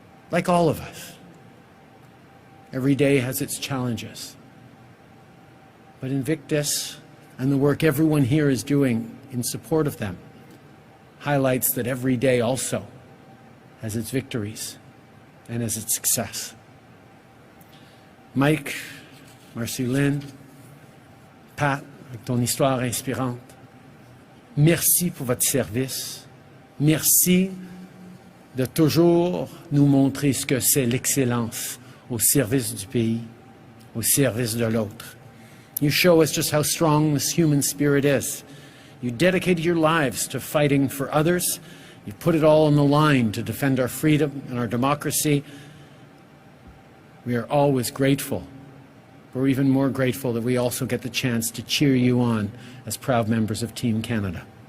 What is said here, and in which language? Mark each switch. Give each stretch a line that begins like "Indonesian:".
English: Like all of us, every day has its challenges. But Invictus and the work everyone here is doing in support of them highlights that every day also has its victories and has its success.
French: Mike, Marcy-Lynn, Pat, avec ton histoire inspirante, merci pour votre service. Merci de toujours nous montrer ce que c'est l'excellence au service du pays, au service de l'autre.
English: You show us just how strong this human spirit is. You dedicated your lives to fighting for others. You put it all on the line to defend our freedom and our democracy. We are always grateful. We're even more grateful that we also get the chance to cheer you on as proud members of Team Canada.